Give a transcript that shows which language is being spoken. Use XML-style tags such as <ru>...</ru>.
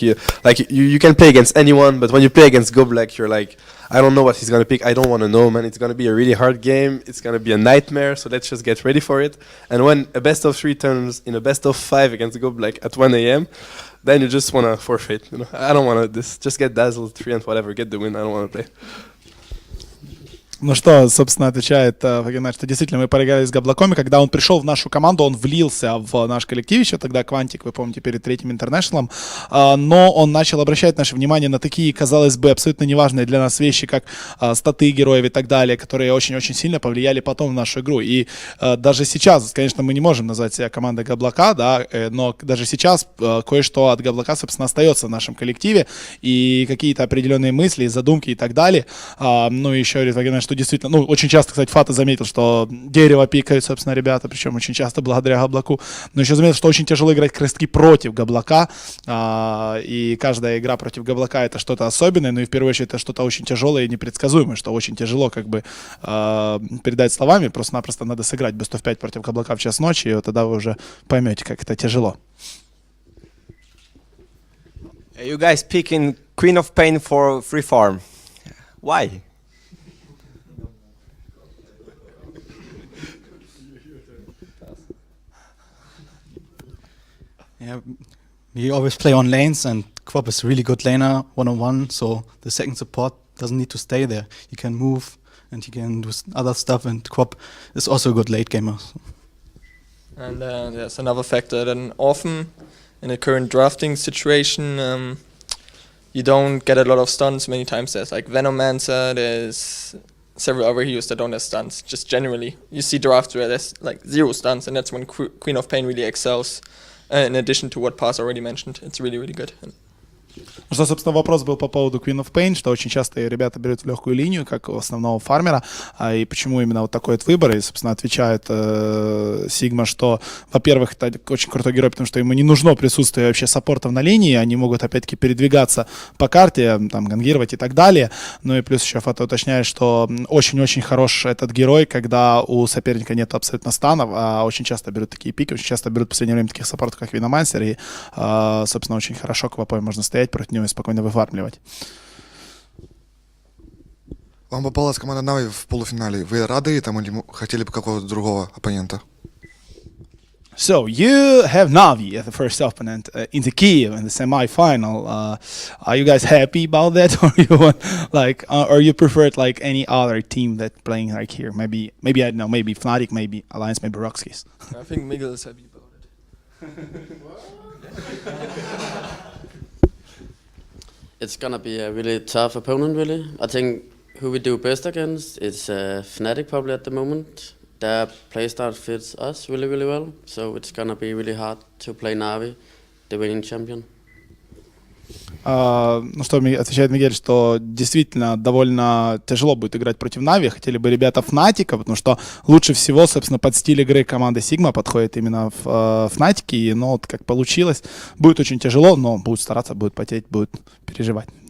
<en>You can play against anyone, but when you play against Goblak, you're like, I don't know what he's gonna pick. I don't want to know, man. It's gonna be a really hard game. It's gonna be a nightmare. So let's just get ready for it. And when a best of 3 turns in a best of 5 against Goblak at 1 a.m., then you just wanna forfeit. You know, I don't wanna just get dazzled 3 and whatever, get the win. I don't wanna play.</en> <ru>Ну что, собственно, отвечает Вагенар, что действительно мы проиграли с Габлаком, и когда он пришел в нашу команду, он влился в наш коллектив, еще тогда Квантик, вы помните, перед третьим интернешнлом, но он начал обращать наше внимание на такие, казалось бы, абсолютно неважные для нас вещи, как статы героев и так далее, которые очень-очень сильно повлияли потом в нашу игру. И даже сейчас, конечно, мы не можем назвать себя командой Габлака, да, но даже сейчас кое-что от Габлака, собственно, остается в нашем коллективе, и какие-то определенные мысли, задумки и так далее. Ну, еще говорит Вагенар, что действительно, ну, очень часто, кстати, Фата заметил, что дерево пикают, собственно, ребята, причем очень часто благодаря Габлаку, но еще заметил, что очень тяжело играть как раз-таки против Габлака, и каждая игра против Габлака это что-то особенное, но и в первую очередь это что-то очень тяжелое и непредсказуемое, что очень тяжело как бы передать словами, просто-напросто надо сыграть Best of 5 против Габлака в час ночи, и вот тогда вы уже поймете, как это тяжело.</ru> <en>You guys picking Queen of Pain for free farm. Why? Yeah, we always play on lanes, and Quap is a really good laner, one-on-one, so the second support doesn't need to stay there. He can move, and he can do other stuff, and Quap is also a good late gamer. So. And there's another factor that often in the current drafting situation, you don't get a lot of stuns. Many times there's like Venomancer, there's several other heroes that don't have stuns. Just generally, you see drafts where there's like 0 stuns, and that's when Queen of Pain really excels. In addition to what Paz already mentioned, it's really, really good.</en> <ru>Ну что, собственно, вопрос был по поводу Queen of Pain, что очень часто ребята берут легкую линию, как у основного фармера, и почему именно вот такой вот выбор, и, собственно, отвечает Sigma, что, во-первых, это очень крутой герой, потому что ему не нужно присутствие вообще саппортов на линии, они могут, опять-таки, передвигаться по карте, там, гангировать и так далее, ну и плюс еще Фото уточняет, что очень-очень хорош этот герой, когда у соперника нет абсолютно станов, а очень часто берут такие пики, очень часто берут в последнее время таких саппортов, как Виномансер, и, собственно, очень хорошо Квапой можно стоять против него и спокойно выфармливать. Вам попалась команда Нави в полуфинале. Вы рады этому или хотели бы какого-то другого оппонента?</ru> <en>So you have Navi as the first opponent in the Kiev in the semi-final. Are you guys happy about that, or you want or you prefer it like any other team that playing like here? Maybe I don't know. Maybe Fnatic, maybe Alliance, maybe Rockskis. I think Miguel is happy about it. It's gonna be a really tough opponent, really. I think who we do best against is Fnatic probably at the moment. Their playstyle fits us really, really well, so it's gonna be really hard to play Navi, the winning champion.</en> <ru>Ну что, отвечает Мигель, что действительно довольно тяжело будет играть против Нави. Хотели бы ребята Фнатика, потому что лучше всего, собственно, под стиль игры команды Sigma подходит именно в Фнатике. И, ну, вот как получилось. Будет очень тяжело, но будут стараться, будут потеть, будут переживать.</ru>